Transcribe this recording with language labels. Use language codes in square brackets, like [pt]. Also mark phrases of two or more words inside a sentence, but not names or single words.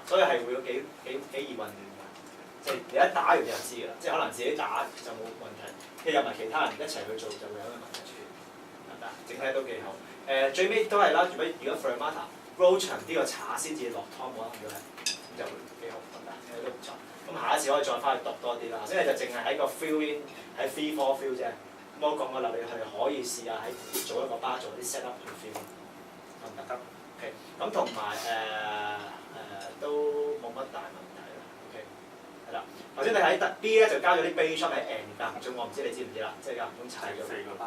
[yue] 所以係會幾易混亂㗎，即係你一打完你就知㗎啦，即係可能自己打就冇問題，跟住入埋其他人一齊去做就會有啲問題出現，得唔得？整體都幾好。最尾都係啦，如果 [en] Fermata roll [yue] 長啲個叉先至落 tom 喎，如果係咁就會幾好，得唔得？應該都唔錯。咁下一次可以再翻去讀多啲啦。頭先你就淨係喺個 [en] fill in [yue] 喺 [en] free for fill [yue] 啫。咁我講過啦，你係可以試下喺做一個 bar 做啲 [en] set up [yue] 去 fill，得唔得？OK。咁同埋都冇乜大問題啦。OK。係啦，頭先你喺 B 咧就加咗啲 [en] bass drum [yue] 喺 N 間唔中，我唔知你知唔知啦，即係間唔中踩咗。4個 bar。